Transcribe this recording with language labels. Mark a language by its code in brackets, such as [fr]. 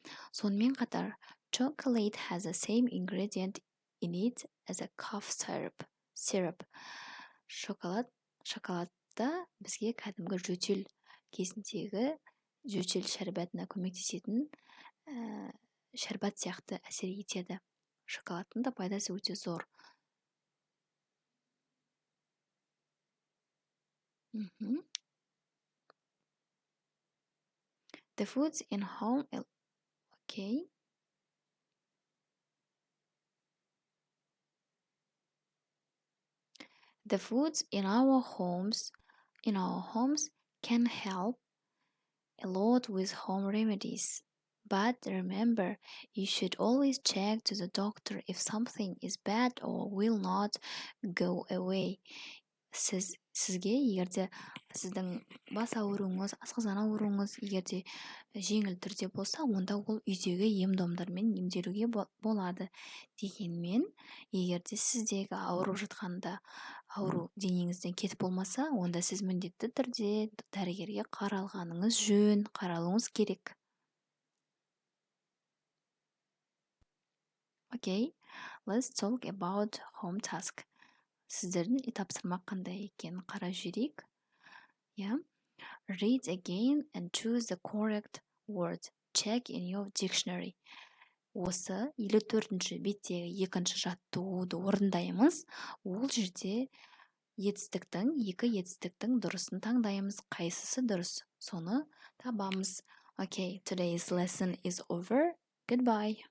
[kk] Сонымен қатар, [en] chocolate has the same ingredient in it as a cough syrup. [kk] Шоколадта бізге кәдімгі жөтел кезіндегі жөтел шәрбатына көмектесетін шәрбат сияқты әсер етеді. Шоколадтың да пайдасы өте зор. [en] The foods in home, okay. The foods in our homes can help a lot with home remedies. But remember, you should always check to the doctor if something is bad or will not go away. [kk] Сізге егерде сіздің бас ауруыңыз, асқазан ауруыңыз егерде жеңіл түрде болса, онда ол үйдегі ем-домдармен емделуге болады. Дегенмен, егерде сіздегі ауырып жатқанда ауру денеңізден кетіп болмаса, онда сіз міндетті түрде дәрігерге қаралғаныңыз жөн, қаралуыңыз керек. [en] Okay, let's talk about home task. [kk] Сіздердің үй тапсырма қандай екенін қарап жүрейік. [en] Read again and choose the correct word. Check in your dictionary. [kk] Осы 54-ші беттегі екінші жаттығуды орындаймыз. Ол жерде екі етістіктің дұрысын таңдаймыз. Қайсысы дұрыс? Соны табамыз. [en] Okay, today's lesson is over. Goodbye.